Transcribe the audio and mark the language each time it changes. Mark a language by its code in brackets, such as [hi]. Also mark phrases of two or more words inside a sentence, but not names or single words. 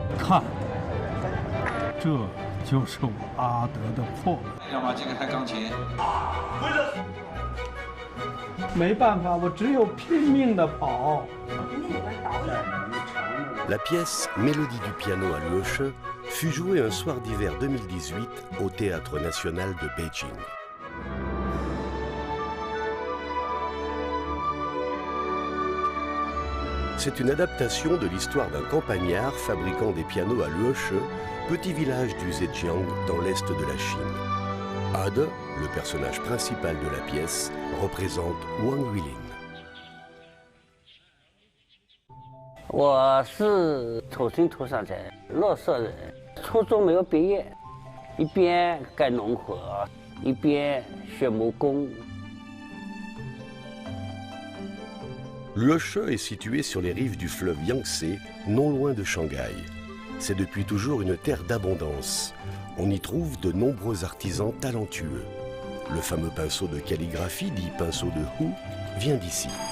[zh] 看，这就是我阿德的破绽。要么这个弹钢琴。没办法，我只有拼命的跑。 [fr] La pièce Mélodie du piano à l'UESCHE fut jouée un soir d'hiver 2018 au Théâtre national de Beijing. C'est une adaptation de l'histoire d'un campagnard fabriquant des pianos à l'UESCHE, petit village du Zhejiang dans l'est de la Chine. Ade, le personnage principal de la pièce, représente Wang Huilin. [zh] 我是土生土长在乐色人，初中没有毕业，一边干农活，一边学木工。 [fr] L'UESCHE est situé sur les rives du fleuve Yangtze, non loin de Shanghai. C'est depuis toujours une terre d'abondance. On y trouve de nombreux artisans talentueux. Le fameux pinceau de calligraphie, dit pinceau de Hu, vient d'ici.